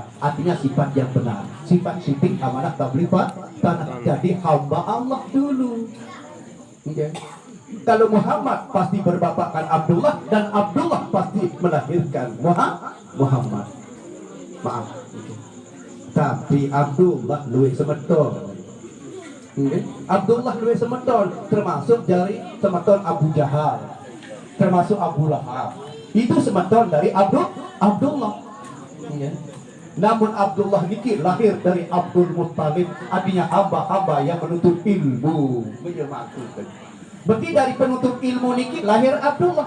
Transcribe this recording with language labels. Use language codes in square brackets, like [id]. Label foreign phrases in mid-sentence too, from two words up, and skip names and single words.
[id] Artinya sifat yang benar, sifat sidik amanah tabligh tanah. Jadi hamba Allah dulu. Okay. Kalau Muhammad pasti berbapakkan Abdullah dan Abdullah pasti melahirkan Muhammad. Maaf. Tapi Abdullah [ban] luwih semeton. [id] Okay. Abdullah [ban] luwih semeton [id] termasuk dari semeton Abu Jahal, termasuk Abu Lahab. Itu semeton dari Abdullah. Okay. Namun Abdullah niki lahir dari Abdul Muttalib, artinya hamba-hamba yang menuntut ilmu. Berarti dari penuntut ilmu niki lahir Abdullah.